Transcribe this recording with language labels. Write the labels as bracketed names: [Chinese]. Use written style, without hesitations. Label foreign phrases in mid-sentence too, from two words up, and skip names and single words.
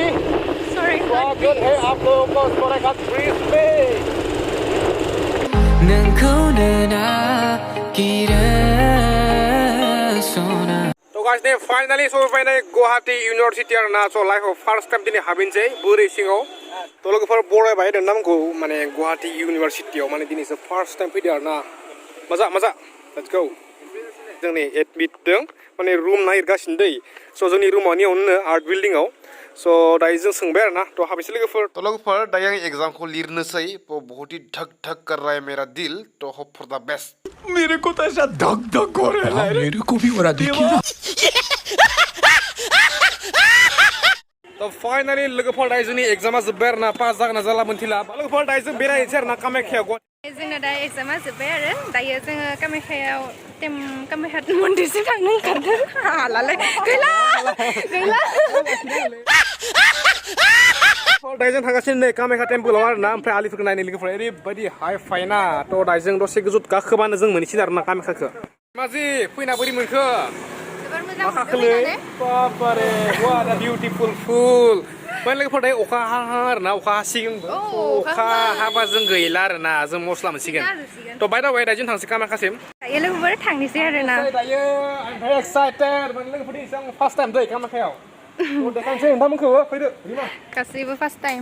[English] Sorry. Good. [Hindi] Hey, आप लोगों को थोड़ा सा free space. [Bodo] तो guys, ने finally सफैबाय नै गुवाहाटि इउनिभारसिटि आरोना स' लाइफआव [English] first time [Bodo] दिनै हाबैनोसै बोरै सिङाव थ' लोगोफोर बरायबाय होदों नामखौ माने गुवाहाटि इउनिभारसिटियाव माने दिनैसो [English] first time [Bodo] फैदों आरोना मजा [English] let's go [Bodo] जोंनि एडमिट दं माने रुम नागिरगासिनो दै स' जोंनि रुमाव नियावनो आर्ट बिल्डिंआव So दायो जों सोंबाय आरो ना तो हाबैसे लोगोफोर दायो आं एग्जामखौ लिरनोसै [Hindi] बहुत ही धक धक कर रहा है मेरा दिल तो [English] hope for the best [Hindi] मेरे को तो ऐसा धक धक हो रहा है मेरे को भी हो रहा देखिए ना [Bodo] तो फाइनली लोगोफोर दायो जोंनि एग्जामा जोब्बाय आरो ना पास जागोन ना जाला मोनथिला लोगोफोर दायो जों बेरायनोसै आरो ना कामाख्यायाव जोंना दा एग्जामा जोब्बाय आरो दायो जोङो कामाख्यायाव कामाख्या मन्दिरसिम थांनो ओंखारदों हालालै गैला दायो जों थांगासिनो नै कामाख्या टेम्पोलाव आरो ना ओमफ्राय आलिफोरखौ नायनो लोगोफोर ओरैबायदि हाइ फाइना तो दायो जों दसे गोजौ गाखोबानो जों मोनहैसिगोन आरो ना कामाख्याखौ माजि फैना बोरै मोनखो जोबोर मोजां मा खाखोलै बाबारे [English] what a beautiful pool [Bodo] बै लोगोफोर दायो अखा हाहां आरो ना अखा हासिगोनबो अखा हाबा जों गैला आरो ना जों मस्ला मोनसिगोन तो [English] by the way [Bodo] दायो जों थांसै कामाख्यासिम दायो लोगोफोर थांनोसै आरो ना दायो [English] I'm very excited [Bodo] माने लोगोफोर जों [English] first time [Bodo] दै कामाख्यायाव देखायनोसै नोंथांमोनखौबो फैदो गासैबो [English] first time